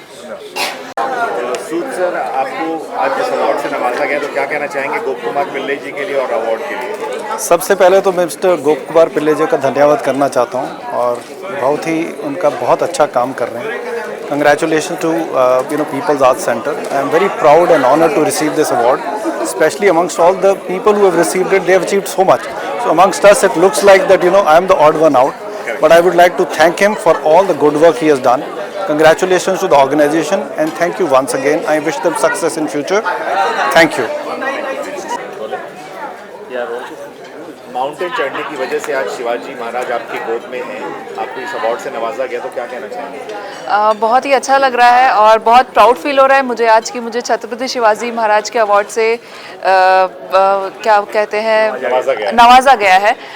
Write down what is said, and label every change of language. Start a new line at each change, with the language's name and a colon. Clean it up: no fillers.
Hindi: सूद sir, आपको आज जिस अवार्ड से नवाजा गया, तो क्या कहना चाहेंगे गोप कुमार पिल्ले जी के लिए और अवार्ड के लिए? सबसे पहले तो मैं मिस्टर गोप कुमार पिल्ले जी का धन्यवाद करना चाहता हूं, और बहुत ही उनका बहुत अच्छा काम कर रहे हैं।
English: Congratulation to People's Art Centre. I am very proud and honoured to receive this award. especially amongst all the people who have received it, they have achieved so much. So amongst us, it looks like that, I am the odd one out. But I would like to thank him for all the good work he has done. Congratulations to the organization and thank you once again. I wish them success in future. Thank you.
Hindi: Mountain चढ़ने की वजह से आज शिवाजी महाराज आपकी गोद में हैं, आपको इस अवार्ड से नवाजा गया, तो क्या कहना चाहेंगे? बहुत ही अच्छा लग रहा है और बहुत प्राउड फील हो रहा है मुझे आज कि मुझे छत्रपति शिवाजी महाराज के अवार्ड से क्या कहते हैं नवाजा गया है।